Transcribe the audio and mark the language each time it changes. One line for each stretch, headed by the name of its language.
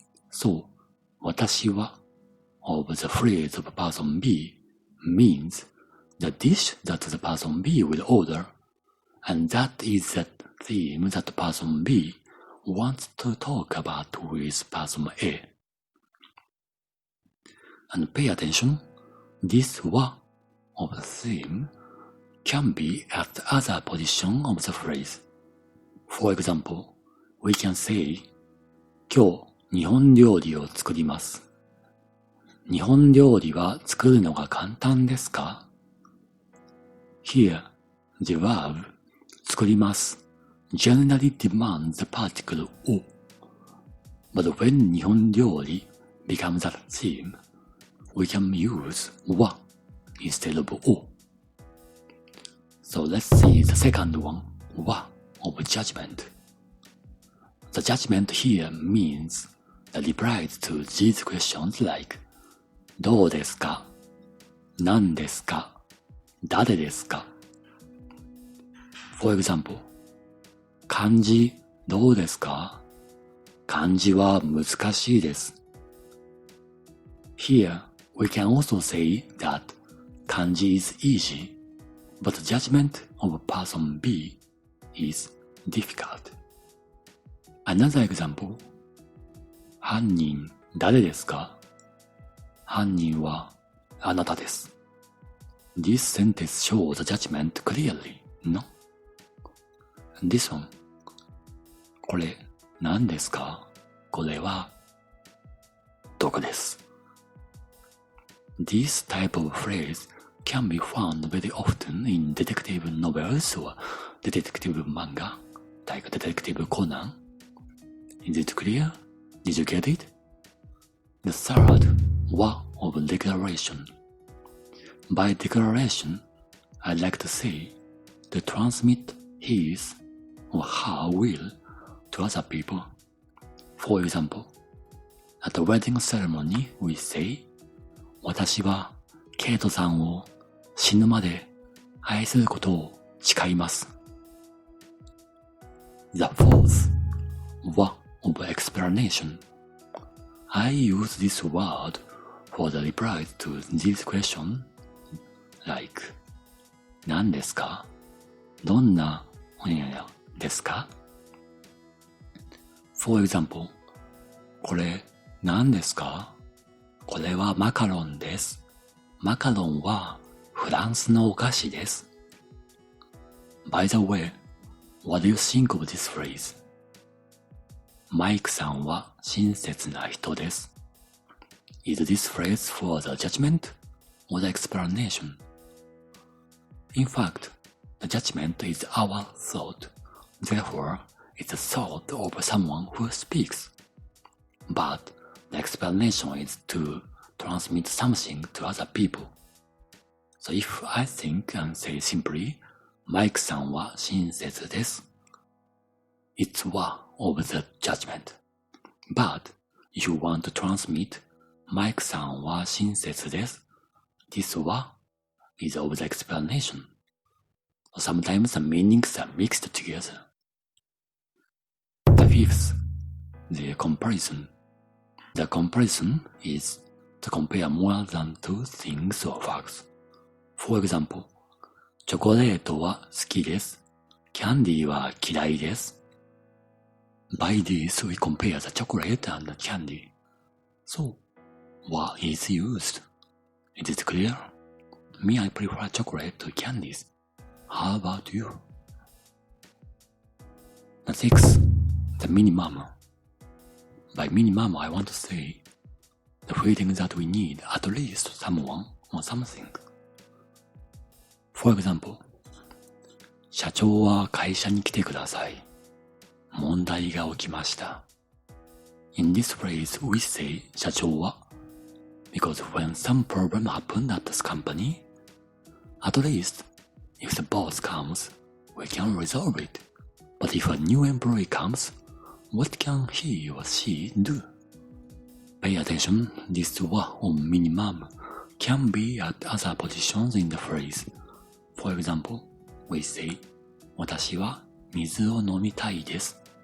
English: So, 私は of the phrase of person B means the dish that the person B will order, and that is the theme that person B wants to talk about with person A. And pay attention, this wa of the theme can be at the other position of the phrase. For example, we can say,
Japanese: 今日日本料理を作ります。日本料理は作るのが簡単ですか?
English: Here, the verb 作ります generally demands the particle o. But when 日本料理 becomes a theme, we can use wa instead of o. So let's see the second one, wa of judgment. The judgment here means the replies to these questions like
Japanese: どうですか? 何ですか?誰ですか?
English: For example,
Japanese: 漢字どうですか? 漢字は難しいです。
English: Here, we can also say that 漢字 is easy, but the judgment of person B is difficult. Another example,
Japanese: 犯人誰ですか? 犯人はあなたです。
English: This sentence shows the judgment clearly, no? This one,
Japanese: これ何ですか? これは毒です。
English: This type of phrase can be found very often in detective novels or detective manga, like Detective Conan. Is it clear? Did you get it? The third, wa of declaration. By declaration, I like to say to transmit his or her will to other people. For example, at a wedding ceremony, we say,
Japanese: 私はケイトさんを死ぬまで愛することを誓います。
English: The fourth, wa of explanation. I use this word for the replies to this question, like 何ですか?
Japanese: どんなほにゃにゃですか?
English: For example,
Japanese: これ何ですか? これはマカロンです。マカロンはフランスのお菓子です。
English: By the way, what do you think of this phrase?
Japanese: マイクさんは親切な人です。
English: Is this phrase for the judgment or the explanation? In fact, the judgment is our thought. Therefore, is the thought of someone who speaks. But the explanation is to transmit something to other people. So if I think and say simply,
Japanese: マイクさんは親切です。
English: It's one of the judgment. But if you want to transmit,
Japanese: マイクさんは親切です。
English: This one is of the explanation. Sometimes the meanings are mixed together. The fifth, the comparison. The comparison is to compare more than two things or facts. For example,
Japanese: チョコレートは好きです。キャンディーは嫌いです。
English: By this, we compare the chocolate and the candy. So, what is used? Is it clear? Me, I prefer chocolate to candies. How about you? The sixth, the minimum. By minimum, I want to say the feeling that we need at least someone or something. For example,
Japanese: 社長は会社に来てください。問題が起きました。
English: In this phrase, we say 社長は because when some problem happened at this company, at least if the boss comes, we can resolve it. But if a new employee comes, what can he or she do? Pay attention, this one on minimum can be at other positions in the phrase. For example, we say
Japanese: 私は水を飲みたいです。